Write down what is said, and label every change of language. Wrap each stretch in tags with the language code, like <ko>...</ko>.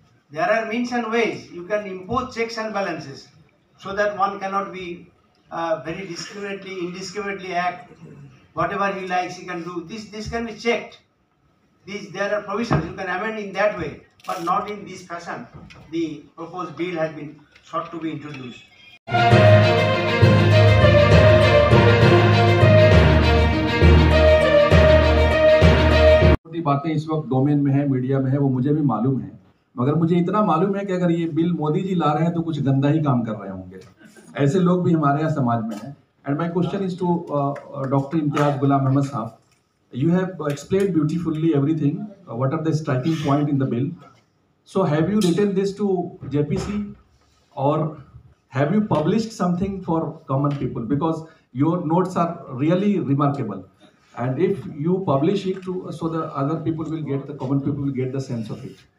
<en>There are means and ways you can impose checks and balances so that one cannot be very indiscriminately act. Whatever he likes, he can do. This can be checked. There are provisions you can amend in that way, but not in this fashion. The proposed bill has been sought to be introduced.</en> <hi>छोटी बातें इस वक्त domain में है, media में है, वो मुझे भी मालूम है, मगर मुझे इतना मालूम है कि अगर ये बिल मोदी जी ला रहे हैं तो कुछ गंदा ही काम कर रहे होंगे। ऐसे लोग भी हमारे यहाँ समाज में हैं।</hi> <en>And my question is to doctor Imtiaz Ghulam Ahmed sahab, you have explained beautifully everything, what are the striking point in the bill. So have you written this to JPC or have you published something for common people, because your notes are really remarkable, and if you publish it to so the other people will get, the common people will get the sense of it.</en>